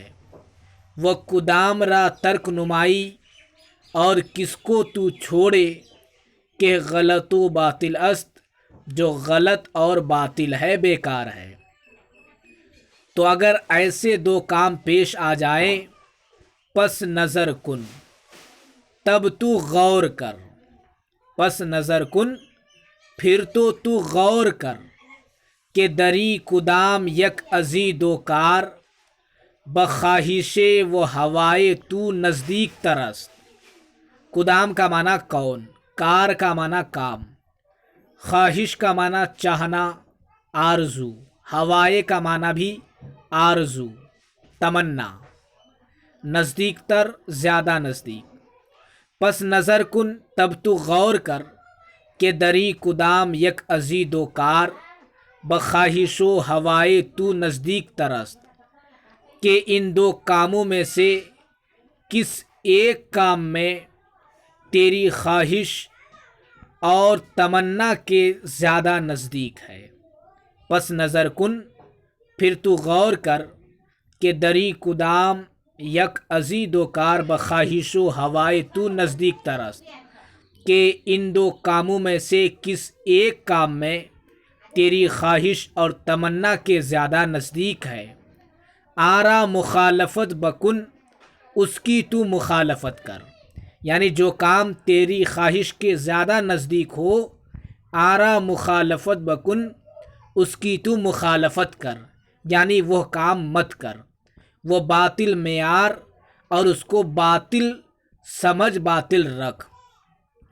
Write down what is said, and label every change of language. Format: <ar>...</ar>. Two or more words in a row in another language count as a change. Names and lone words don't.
<ur>وہ</ur> <fa>کدام را ترک نمائی</fa> <ur>اور کس کو تو چھوڑے،</ur> <fa>کہ غلط و باطل است</fa> <ur>جو غلط اور باطل ہے، بیکار ہے۔ تو اگر ایسے دو کام پیش آ جائیں،</ur> <fa>پس نظر کن،</fa> <ur>تب تو غور کر،</ur> <fa>پس نظر کن</fa> <ur>پھر تو غور کر،</ur> <fa>کہ دری کدام یک ازیں دو کار، بخواہش و ہوائے تو نزدیک تر است۔</fa> <ur>کدام کا معنی کون، کار کا معنی کام، خواہش کا معنی چاہنا، آرزو، ہوائے کا معنی بھی آرزو، تمنا،</ur> <fa>نزدیک تر</fa> <ur>زیادہ نزدیک۔</ur> <fa>پس نظر کن</fa> <ur>تب تو غور کر،</ur> <fa>کہ دری کدام یک ازیں دو کار، بخواہش و ہوائے تو نزدیک تر است،</fa> <ur>کہ ان دو کاموں میں سے کس ایک کام میں تیری خواہش اور تمنا کے زیادہ نزدیک ہے۔</ur> <fa>پس نظر کن</fa> <ur>پھر تو غور کر،</ur> <fa>کہ دری کدام یک ازیں دو کار، بخواہش و ہوائے تو نزدیک تر است،</fa> <ur>کہ ان دو کاموں میں سے کس ایک کام میں تیری خواہش اور تمنا کے زیادہ نزدیک ہے۔</ur> <fa>آرا مخالفت بکن،</fa> <ur>اس کی تو مخالفت کر، یعنی جو کام تیری خواہش کے زیادہ نزدیک ہو،</ur> <fa>آرا مخالفت بکن،</fa> <ur>اس کی تو مخالفت کر، یعنی وہ کام مت کر، وہ باطل معیار اور اس کو باطل سمجھ، باطل رکھ۔</ur>